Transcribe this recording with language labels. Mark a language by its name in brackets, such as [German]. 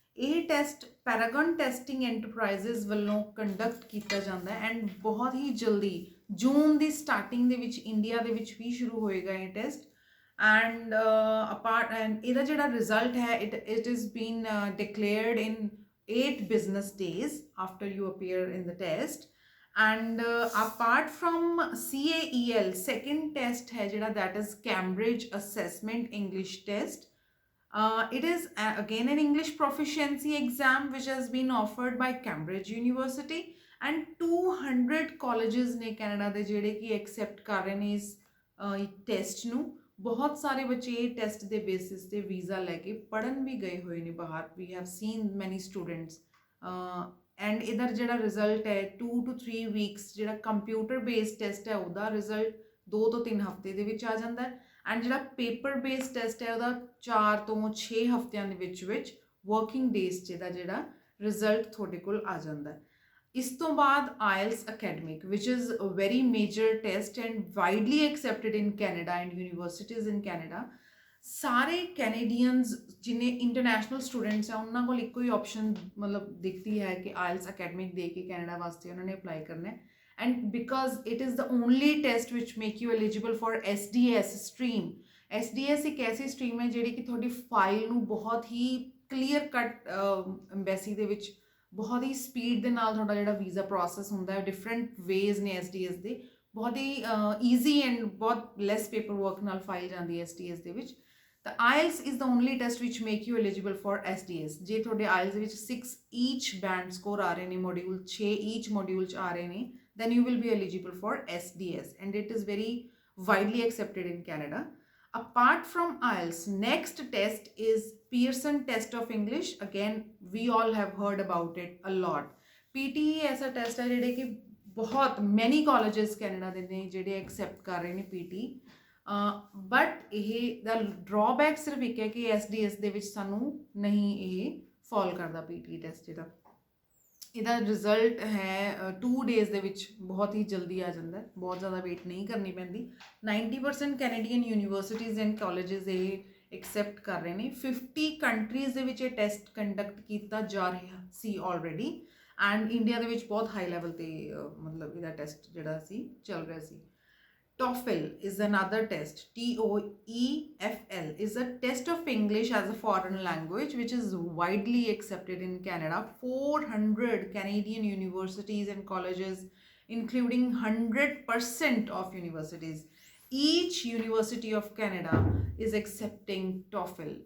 [Punjabi] ਇਹ test ਪੈਰਾਗਨ testing enterprises ਵੱਲੋਂ conduct ਕੀਤਾ ਜਾਂਦਾ ਹੈ ਐਂਡ ਬਹੁਤ ਹੀ ਜਲਦੀ ਜੂਨ ਦੀ ਸਟਾਰਟਿੰਗ ਦੇ ਵਿੱਚ ਇੰਡੀਆ ਦੇ ਵਿੱਚ ਵੀ ਸ਼ੁਰੂ ਹੋਏਗਾ ਇਹ ਟੈਸਟ। ਐਂਡ ਐਂਡ ਇਹਦਾ ਜਿਹੜਾ ਰਿਜ਼ਲਟ ਹੈ [English] It is been declared in 8 business days after you appear in the test। and apart from CAEL second test [Punjabi] है जिहड़ा [English] that is Cambridge Assessment English Test। It is again an English proficiency exam which has been offered by Cambridge University and 200 colleges [Punjabi] ने Canada ਦੇ ਜਿਹੜੇ ਕਿ accept ਕਰ ਰਹੇ ਨੇ ਇਸ ਟੈਸਟ ਨੂੰ। ਬਹੁਤ ਸਾਰੇ ਬੱਚੇ ਇਹ ਟੈਸਟ ਦੇ ਬੇਸਿਸ ਤੇ ਵੀਜ਼ਾ ਲੈ ਕੇ ਪੜਨ ਵੀ ਗਏ ਹੋਏ ਨੇ ਬਾਹਰ। [English] we have seen ਮੈਨੀ students [Punjabi] ਐਂਡ ਇਧਰ ਜਿਹੜਾ ਰਿਜ਼ਲਟ ਹੈ 2 to 3 ਵੀਕਸ ਜਿਹੜਾ ਕੰਪਿਊਟਰ ਬੇਸਡ ਟੈਸਟ ਹੈ ਉਹਦਾ ਰਿਜ਼ਲਟ 2 ਤੋਂ 3 ਹਫ਼ਤੇ ਦੇ ਵਿੱਚ ਆ ਜਾਂਦਾ ਹੈ। ਐਂਡ ਜਿਹੜਾ ਪੇਪਰ ਬੇਸਡ ਟੈਸਟ ਹੈ ਉਹਦਾ 4 ਤੋਂ 6 ਹਫ਼ਤਿਆਂ ਦੇ ਵਿੱਚ ਵਰਕਿੰਗ ਡੇਜ਼ 'ਚ ਇਹਦਾ ਜਿਹੜਾ ਰਿਜ਼ਲਟ ਤੁਹਾਡੇ ਕੋਲ ਆ ਜਾਂਦਾ ਹੈ। ਇਸ ਤੋਂ ਬਾਅਦ [English] IELTS academic ਵਿਚ is a very major test and widely accepted in Canada and universities in Canada. [Punjabi] ਸਾਰੇ ਕੈਨੇਡੀਅਨਸ ਜਿਨੇ ਇੰਟਰਨੈਸ਼ਨਲ ਸਟੂਡੈਂਟਸ ਆ ਉਹਨਾਂ ਕੋਲ ਇੱਕੋ ਹੀ ਆਪਸ਼ਨ ਮਤਲਬ ਦਿਖਦੀ ਹੈ ਕਿ ਆਇਲਸ ਅਕੈਡਮਿਕ ਦੇ ਕੇ ਕੈਨੇਡਾ ਵਾਸਤੇ ਉਹਨਾਂ ਨੇ ਅਪਲਾਈ ਕਰਨਾ ਹੈ। [English] and because it is the only test which make you eligible for SDS stream। [Punjabi] SDS ਇੱਕ ਐਸੀ ਸਟਰੀਮ ਹੈ ਜਿਹੜੀ ਕਿ ਤੁਹਾਡੀ ਫਾਈਲ ਨੂੰ ਬਹੁਤ ਹੀ ਕਲੀਅਰ ਕੱਟ ਐਮਬੈਸੀ ਦੇ ਵਿੱਚ ਬਹੁਤ ਹੀ ਸਪੀਡ ਦੇ ਨਾਲ ਤੁਹਾਡਾ ਜਿਹੜਾ ਵੀਜ਼ਾ ਪ੍ਰੋਸੈਸ ਹੁੰਦਾ ਹੈ। ਡਿਫਰੈਂਟ ਵੇਜ਼ ਨੇ SDS ਦੇ, ਬਹੁਤ ਹੀ ਈਜ਼ੀ ਐਂਡ ਬਹੁਤ ਲੈਸ ਪੇਪਰ ਵਰਕ ਨਾਲ ਫਾਈਲ ਜਾਂਦੀ ਹੈ SDS ਦੇ ਵਿੱਚ। ਤਾਂ [English] IELTS is the only test which make you eligible for SDS। [Punjabi] ਜੇ ਤੁਹਾਡੇ ਆਇਲਸ ਦੇ ਵਿੱਚ 6 ਈਚ ਬੈਂਡ ਸਕੋਰ ਆ ਰਹੇ ਨੇ, ਮੋਡਿਊਲ 6 ਈਚ ਮੋਡਿਊਲ 'ਚ ਆ ਰਹੇ ਨੇ, [English] then you will be eligible for SDS and it is very widely accepted in Canada। Apart from IELTS, next test is Pearson Test of English। Again, we all have heard about it a lot। [Punjabi] PTE [Hindi] ऐसा test है [Punjabi] ਜਿਹੜੇ ਕਿ ਬਹੁਤ [English] many colleges [Punjabi] Canada ਦੇ ਨੇ ਜਿਹੜੇ accept ਕਰ ਰਹੇ ਨੇ PTE। ਬਟ ਇਹ ਦਾ ਡਰਾਬੈਕ ਸਿਰਫ ਇੱਕ ਹੈ ਕਿ SDS ਦੇ ਵਿੱਚ ਸਾਨੂੰ ਨਹੀਂ ਇਹ ਫਾਲ ਕਰਦਾ PTE ਟੈਸਟ ਜਿਹੜਾ। ਇਹਦਾ ਰਿਜ਼ਲਟ ਹੈ 2 ਡੇਜ਼ ਦੇ ਵਿੱਚ ਬਹੁਤ ਹੀ ਜਲਦੀ ਆ ਜਾਂਦਾ, ਬਹੁਤ ਜ਼ਿਆਦਾ ਵੇਟ ਨਹੀਂ ਕਰਨੀ ਪੈਂਦੀ। 90% ਕੈਨੇਡੀਅਨ ਯੂਨੀਵਰਸਿਟੀਜ਼ ਐਂਡ ਕਾਲਜਿਸ ਇਹ ਐਕਸੈਪਟ ਕਰ ਰਹੇ ਨੇ। 50 ਕੰਟਰੀਜ਼ ਦੇ ਵਿੱਚ ਇਹ ਟੈਸਟ ਕੰਡਕਟ ਕੀਤਾ ਜਾ ਰਿਹਾ ਸੀ ਆਲਰੇਡੀ ਐਂਡ ਇੰਡੀਆ ਦੇ ਵਿੱਚ ਬਹੁਤ ਹਾਈ ਲੈਵਲ 'ਤੇ ਮਤਲਬ ਇਹਦਾ ਟੈਸਟ ਜਿਹੜਾ ਸੀ ਚੱਲ ਰਿਹਾ ਸੀ। [English] TOEFL is another test। TOEFL is a test of English as a foreign language which is widely accepted in Canada। 400 Canadian universities and colleges, including 100% of universities, each university of Canada is accepting TOEFL।